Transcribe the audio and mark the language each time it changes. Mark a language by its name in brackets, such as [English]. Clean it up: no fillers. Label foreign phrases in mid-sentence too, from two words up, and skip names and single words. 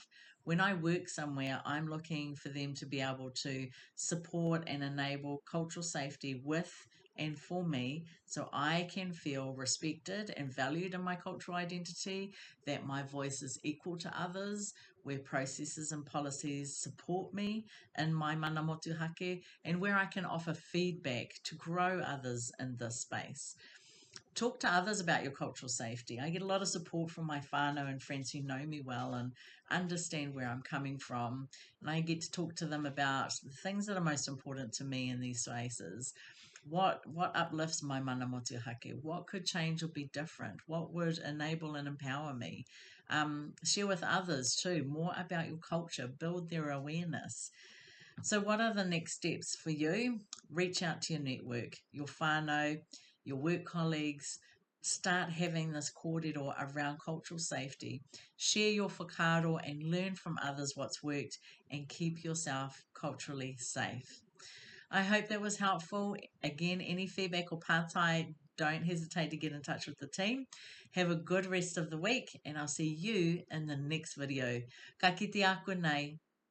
[English] When I work somewhere, I'm looking for them to be able to support and enable cultural safety with and for me, so I can feel respected and valued in my cultural identity, that my voice is equal to others, where processes and policies support me in my [Māori] mana motuhake, [English] and where I can offer feedback to grow others in this space. talk to others about your cultural safety. I get a lot of support from my whānau and friends who know me well and understand where I'm coming from. And I get to talk to them about the things that are most important to me in these spaces. What uplifts my [Māori] mana motuhake? [English] What could change or be different? What would enable and empower me? Share with others too, more about your culture, build their awareness. So, what are the next steps for you? Reach out to your network, your whānau, your work colleagues. Start having this kōrero around cultural safety. Share your whakaaro and learn from others what's worked and keep yourself culturally safe. I hope that was helpful. Again, any feedback or pātai, don't hesitate to get in touch with the team. Have a good rest of the week, and I'll see you in the next video. [Māori] Ka kite aku nei.